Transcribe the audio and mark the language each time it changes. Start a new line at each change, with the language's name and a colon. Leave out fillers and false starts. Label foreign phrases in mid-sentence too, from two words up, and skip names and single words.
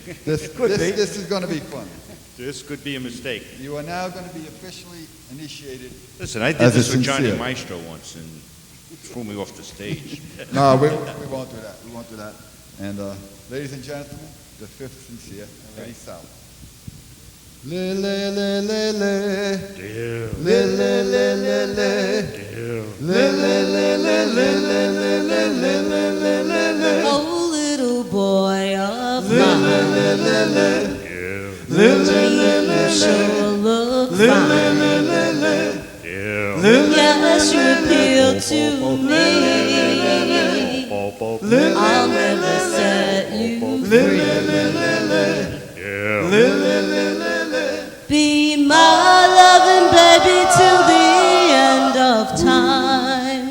English: This is going to be fun. This could be a mistake. You are now going to be officially initiated. Listen, I did As a this with Johnny sincere. Maestro once and threw me off the stage. No, we won't do that. We won't do that. And ladies and gentlemen, the fifth sincere, Eddie Salik. Le, le, le, le, le. Damn. Le, le, le, le, le. Damn. Le, le, le, le, le, le, le, le, le, le, le, le. Oh, little boy of Le, mine, le, le, le, le. Damn. Le, le, le, le, you le. sure look Le, le, fine. le, le, le. Damn. Le, le, Yes, you appeal to me. I'll never set you free. Yeah. le, le, le, le, le. Be my loving baby till the end of time.